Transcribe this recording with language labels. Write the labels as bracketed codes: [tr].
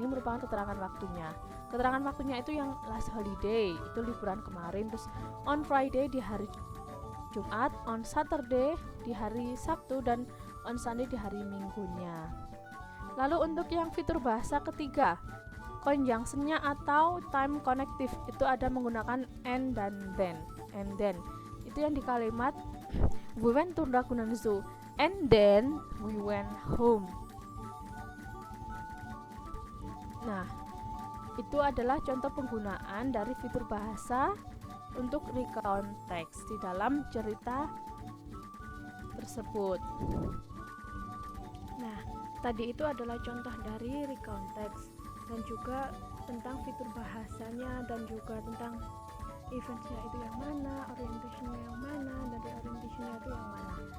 [id] Ini merupakan keterangan waktunya. Keterangan waktunya itu yang last holiday, itu liburan kemarin, terus on Friday di hari Jumat, on Saturday di hari Sabtu, dan on Sunday di hari Minggunya. Lalu untuk yang fitur bahasa ketiga, conjunction-nya atau time connective itu ada menggunakan and dan then. [en] And then [id] itu yang di kalimat [en] we went to Ragunan Zoo and then we went home. [id] Nah, itu adalah contoh penggunaan dari fitur bahasa untuk recount text di dalam cerita tersebut. Nah, tadi itu adalah contoh dari recount text dan juga tentang fitur bahasanya dan juga tentang eventnya itu yang mana, orientationnya yang mana, dan reorientationnya itu yang mana.